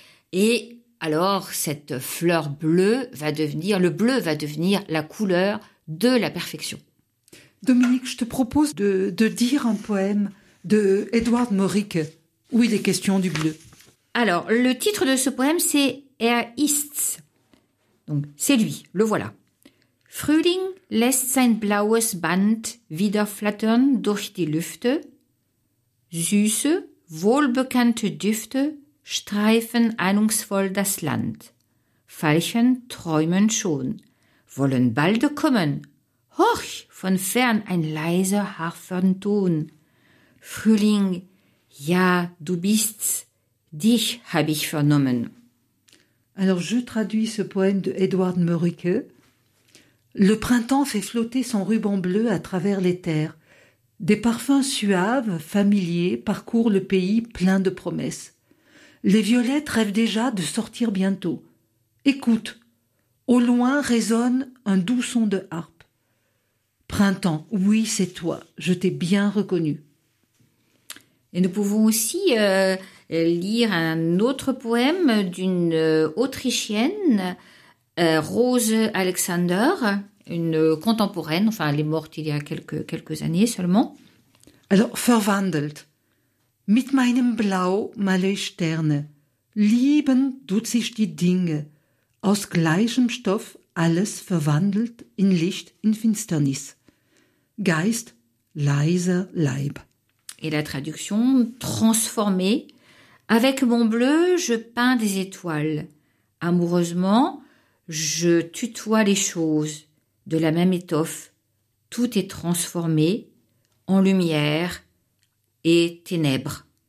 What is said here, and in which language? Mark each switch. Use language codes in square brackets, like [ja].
[fr] Et alors, cette fleur bleue va devenir, le bleu va devenir la couleur de la perfection. Dominique, je te propose de dire un poème de Edward Morick où il est question du bleu. Alors, le titre de ce poème, c'est « Er ist's ». Donc, c'est lui, le voilà. [de] « Frühling lässt sein blaues Band wieder flattern durch die Lüfte. Süße, wohlbekannte Düfte streifen ahnungsvoll das Land. Veilchen träumen schon, wollen bald kommen. Horch, von fern ein leiser Harfenton. Frühling, ja, du bist's, dich hab ich vernommen. » [fr] Alors, je traduis ce poème de Edward Morick. Le printemps fait flotter son ruban bleu à travers les terres. Des parfums suaves, familiers, parcourent le pays plein de promesses. Les violettes rêvent déjà de sortir bientôt. Écoute, au loin résonne un doux son de harpe. Printemps, oui, c'est toi, je t'ai bien reconnu. Et nous pouvons aussi lire un autre poème d'une Autrichienne, Rose Alexander, une contemporaine, enfin elle est morte il y a quelques années seulement. [de] Alors, verwandelt, mit meinem Blau male ich Sterne, lieben tut sich die Dinge, aus gleichem Stoff alles verwandelt in Licht, in Finsternis. Geist, leiser Leib. [fr] Et la traduction, transformée. Avec mon bleu, je peins des étoiles. Amoureusement, je tutoie les choses. De la même étoffe, tout est transformé en lumière et ténèbres.